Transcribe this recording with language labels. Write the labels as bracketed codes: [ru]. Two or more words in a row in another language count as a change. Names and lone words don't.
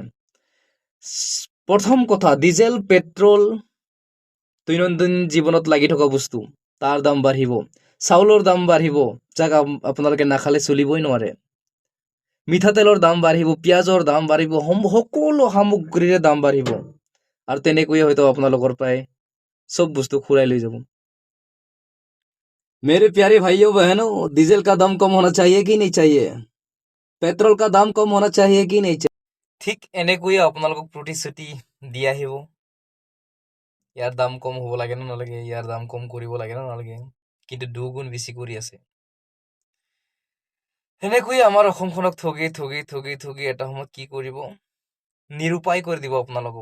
[as] প্ৰথম কথা, ডিজেল পেট্ৰল দৈনন্দিন জীৱনত লাগি থকা বস্তু, তাৰ দাম বাঢ়িব। চাউলৰ দাম বাঢ়িব, যাক আপোনালোকে নাখালে চলিবই নোৱাৰে। মিঠাতেলৰ দাম বাঢ়িব, পিঁয়াজৰ দাম বাঢ়িব, সকলো সামগ্ৰীৰে দাম বাঢ়িব। আৰু তেনেকৈয়ে হয়তো আপোনালোকৰ পৰাই চব বস্তু খুৰাই লৈ যাব। [hi] मेरे प्यारे भाइयों बहनों, डीजल का दाम कम होना चाहिए कि नहीं चाहिए? पेट्रोल का दाम कम होना चाहिए कि नहीं चाहिए? [as] ঠিক এনেকৈয়ে আপোনালোকক প্ৰতিশ্ৰুতি দি আহিব। ইয়াৰ দাম কম হ'ব লাগে নে নালাগে, ইয়াৰ দাম কম কৰিব লাগে নে নালাগে, কিন্তু দুগুণ বেছি কৰি আছে। সেনেকৈয়ে আমাৰ অসমখনক ঠগি ঠগি ঠগি ঠগি এটা সময়ত কি কৰিব, নিৰুপায় কৰি দিব আপোনালোকক।